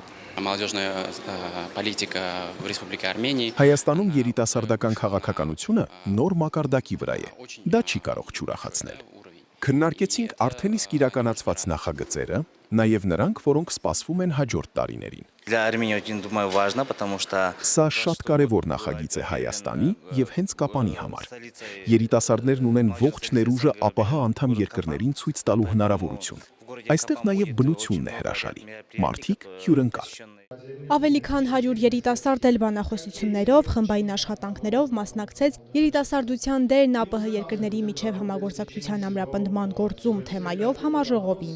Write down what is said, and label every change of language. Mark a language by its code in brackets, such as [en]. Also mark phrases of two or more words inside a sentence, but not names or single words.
[ru] Молодежная политика в Республике Армении։ [hy] Հայաստանում երիտասարդական քաղաքականությունը նոր մակարդակի վրա է։ Դա չի կարող չուրախացնել։ Քննարկեցինք արդեն իսկ իրականացված նախագծերը, նաև նրանք, որոնք սպասվում են հաջորդ տարիներին։ [ru] Для Армении очень думаю важно, потому что [hy] Սա շատ կարևոր նախագիծ է Հայաստանի եւ հենց Կապանի համար։ Երիտասարդներն ունեն ողջ ներուժը ԱՊՀ անդամ երկրներին ցույց տալու հնարավորություն։ Այստեղ նաև բնությունն է հրաշալի։ Մարդիկ հյուրընկալ։ Ավելի քան 100 երիտասարդ էլ բանախոսություններով, խմբային աշխատանքներով մասնակցեց երիտասարդության դերն ԱՊՀ երկրների միջև համագործակցության ամրապնդման գործում թեմայով համաժողովին։